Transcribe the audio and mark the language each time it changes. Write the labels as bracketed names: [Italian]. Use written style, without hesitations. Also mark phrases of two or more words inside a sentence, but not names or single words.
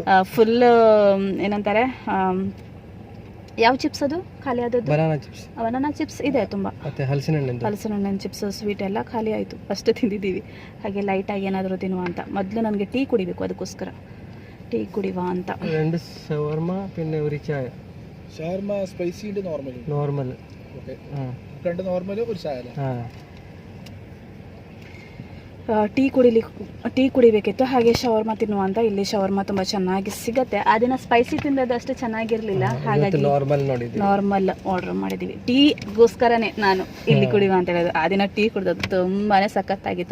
[Kannada] ಫುಲ್ ಏನಂತಾರೆ, ಯಾವ ಚಿಪ್ಸ್ ಅದು ಖಾಲಿ ಆದದ್ದು? [English] banana chips [Kannada] ಇದೆ ತುಂಬ. ಮತ್ತೆ ಹಲಸಿನ ಹಣ್ಣಿನ ಚಿಪ್ಸ್, ಸ್ವೀಟ್ ಎಲ್ಲ ಖಾಲಿ ಆಯಿತು. ಅಷ್ಟು ತಿಂದಿದ್ದೀವಿ. ಹಾಗೆ ಲೈಟಾಗಿ ಏನಾದರೂ ತಿನ್ನುವ ಅಂತ. ಮೊದಲು ನನಗೆ ಟೀ ಕುಡಿಬೇಕು, ಅದಕ್ಕೋಸ್ಕರ ಟೀ ಕುಡಿಯುವ ಅಂತ. [Malayalam] 2 ഷവർമ പിന്നെ ഒരു ചായ. ഷവർമ സ്പൈസി ഉണ്ട്, നോർമൽ. ഓക്കേ. 2 നോർമൽ, ഒരു ചായ അല്ലേ? [Kannada] ಟೀ ಕುಡಿಬೇಕಿತ್ತು. ಹಾಗೆ ಶವರ್ಮ ತಿನ್ನುವ ಅಂತ. ಇಲ್ಲಿ ಶವರ್ಮ ತುಂಬ ಚೆನ್ನಾಗಿ ಸಿಗತ್ತೆ. ಆ ದಿನ ಸ್ಪೈಸಿ ತಿಂದದ್ದು ಅಷ್ಟು ಚೆನ್ನಾಗಿರಲಿಲ್ಲ, ಹಾಗಾಗಿ [English] normal order [Kannada] ಮಾಡಿದ್ದೀವಿ. ಟೀಗೋಸ್ಕರನೇ ನಾನು ಇಲ್ಲಿ ಕುಡಿಯುವ ಅಂತ ಹೇಳೋದು. ಆ ದಿನ ಟೀ ಕುಡಿದದ್ದು ತುಂಬಾ ಸಖತ್ತಾಗಿತ್ತು.